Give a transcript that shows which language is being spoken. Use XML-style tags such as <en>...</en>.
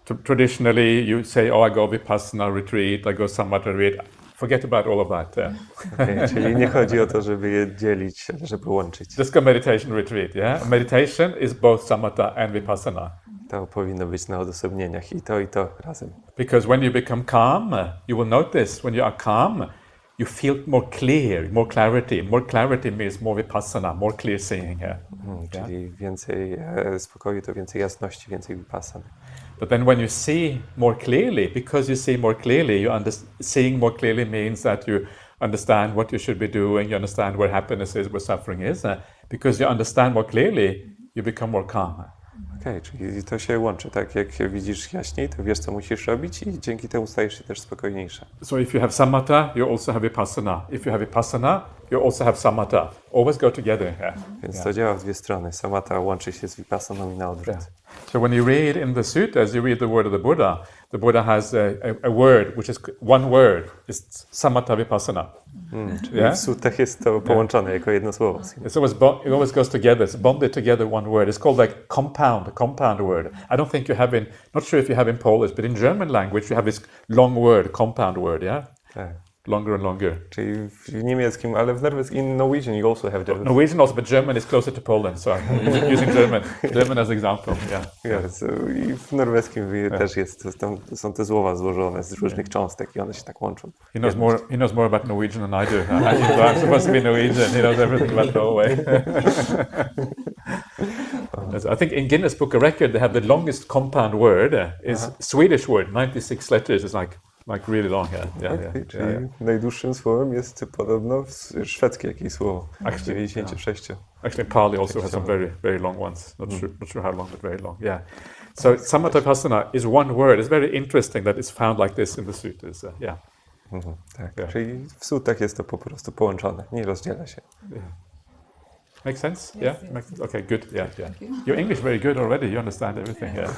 <en>Traditionally, you say, "Oh, I go vipassana retreat, I go samatha retreat." Forget about all of that.</en> <pl>Okay, czyli nie chodzi o to, żeby je dzielić, ale żeby łączyć.</pl> <en>Just go meditation retreat. Yeah, meditation is both samatha and vipassana.</en> <pl>To powinno być na odosobnieniach i to razem.</pl> <en>Because when you become calm, you will notice when you are calm, you feel more clear, more clarity. More clarity means more vipassana, more clear seeing.</en> <pl>Czyli więcej spokoju to więcej jasności, więcej vipassany.</pl> <en>But then when you see more clearly, because you see more clearly, seeing more clearly means that you understand what you should be doing, you understand where happiness is, where suffering is. Because you understand more clearly, you become more calm.</en> <pl>Okej, czyli to się łączy, tak? Jak widzisz jaśniej, to wiesz, co musisz robić i dzięki temu stajesz się też spokojniejsza.</pl> <en>So if you have samatha, you also have vipassana. If you have vipassana, you also have samatha. Always go together.</en> <pl>Więc to działa w dwie strony. Samatha łączy się z vipassaną i na odwrót.</pl> <en>So when you read in the suttas, you read the word of the Buddha has a word, which is one word, it's samatha vipassana.</en> <pl>Czyli w suttach jest to połączone jako jedno słowo.</pl> <en>It always goes together. It's bonded together one word. It's called like compound word. I don't think you have not sure if you have in Polish, but in German language you have this long word, compound word, yeah?</en> <pl>Tak.</pl> <en>Longer and longer.</en> <pl>Czyli w niemieckim, ale w norweskim,</pl> <en>in Norwegian you also have that. Norwegian also, but German is closer to Poland, so I'm using German as example,</en> <pl>So, i w norweskim też jest, są te słowa złożone z różnych cząstek i one się tak łączą.</pl> <en>He knows more about Norwegian than I do. I'm supposed to be Norwegian. He knows everything about Norway. I think in Guinness Book of Record they have the longest compound word is Swedish word, 96 letters. It's like really long.</en> <pl>Czyli najdłuższym słowem jest podobno szwedzkie jakieś słowo.</pl> <en>96. Actually, Pali also has some very, very long ones. Not sure how long, but very long. Yeah. So samatha vipassana is one word. It's very interesting that it's found like this in the suttas.</en> <pl>Tak. Czyli w suttach jest to po prostu połączone, nie rozdziela się.</pl> <en>Makes sense? Yes. Makes sense? Okay, good. Yeah. Your English very good already. You understand everything.</en>